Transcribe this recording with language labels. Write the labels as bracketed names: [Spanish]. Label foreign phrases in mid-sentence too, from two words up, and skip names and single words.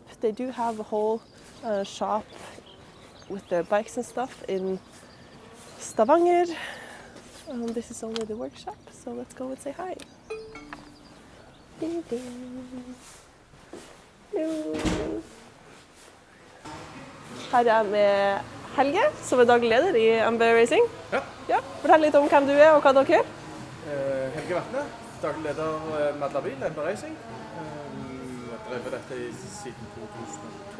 [English] They do have a whole shop with the bikes and stuff in Stavanger. This is only the workshop, so let's go and say hi. Ding, ding. Hello. [Norwegian] Her er med Helge, som er daglig leder i MB Racing. Ja. Fortell litt om hvem du er og hva dere gjør. Helge Vatne, daglig leder Madlabil, MB Racing. Jeg drevet dette siden 2002.